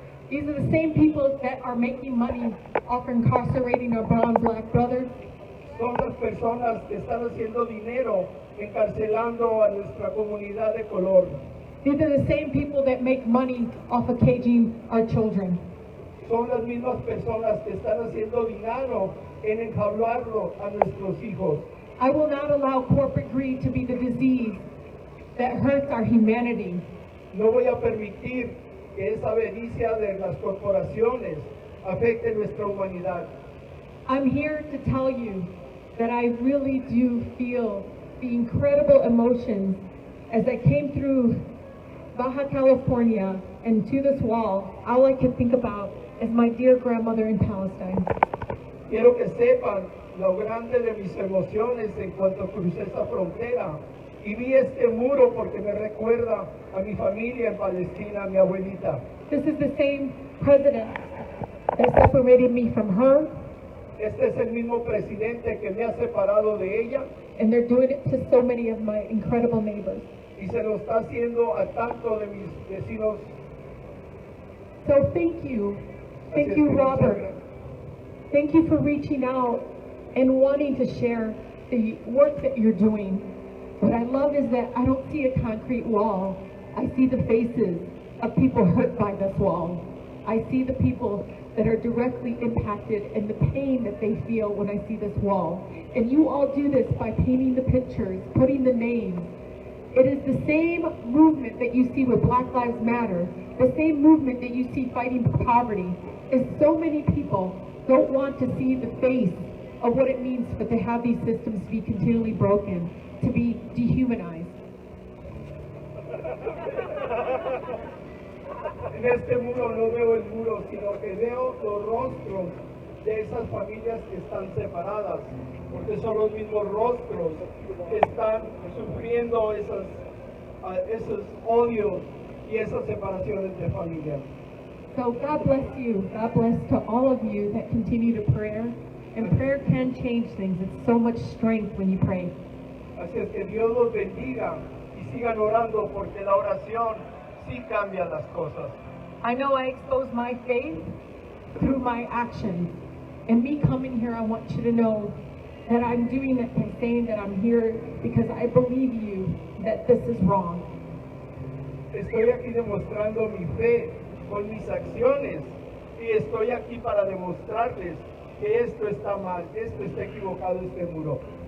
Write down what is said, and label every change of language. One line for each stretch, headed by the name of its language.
English: These are the same people that are making money off incarcerating our brown black brothers.
Spanish: Son las personas que están haciendo dinero encarcelando a nuestra comunidad de color.
English: These are the same people that make money off of caging our children.
Spanish: Son las mismas personas que están haciendo dinero en enjaularlo a nuestros hijos.
English: I will not allow corporate greed to be the disease that hurts our humanity.
Spanish: No voy a permitir que esa avaricia de las corporaciones afecte nuestra humanidad.
English: I'm here to tell you that I really do feel the incredible emotions as I came through Baja California and to this wall. All I can think about is my dear grandmother in Palestine.
Spanish: Quiero que sepan lo grande de mis emociones en cuanto crucé esta frontera y vi este muro porque me recuerda a mi familia en Palestina, a mi abuelita.
English: This is the same president that separated me from her,
Spanish: Este es el mismo presidente que me ha separado de ella
English: and they're doing it to so many of my incredible neighbors.
Spanish: y se lo está haciendo a tanto de mis vecinos.
English: So thank you.
Spanish: Así
English: Thank
Spanish: es
English: you,
Spanish: que muchas
English: Robert.
Spanish: gracias.
English: Thank you for reaching out and wanting to share the work that you're doing. What I love is that I don't see a concrete wall. I see the faces of people hurt by this wall. I see the people that are directly impacted and the pain that they feel when I see this wall. And you all do this by painting the pictures, putting the names. It is the same movement that you see with Black Lives Matter, the same movement that you see fighting poverty, is so many people don't want to see the face of what it means for to have these systems be continually broken. to be dehumanized.
Spanish: En este muro no veo el muro, sino que veo los rostros de esas familias que están separadas, porque son los mismos rostros que están sufriendo esos odios y esas separaciones de familia.
English: So God bless you. God bless to all of you that continue to pray. And prayer can change things. It's so much strength when you pray.
Spanish: Así es que Dios los bendiga y sigan orando porque la oración sí cambia las cosas.
English: I know I expose my faith through my actions. And me coming here, I want you to know that I'm doing it by saying that I'm here because I believe you that this is wrong.
Spanish: Estoy aquí demostrando mi fe con mis acciones y estoy aquí para demostrarles que esto está mal, esto está equivocado, este muro.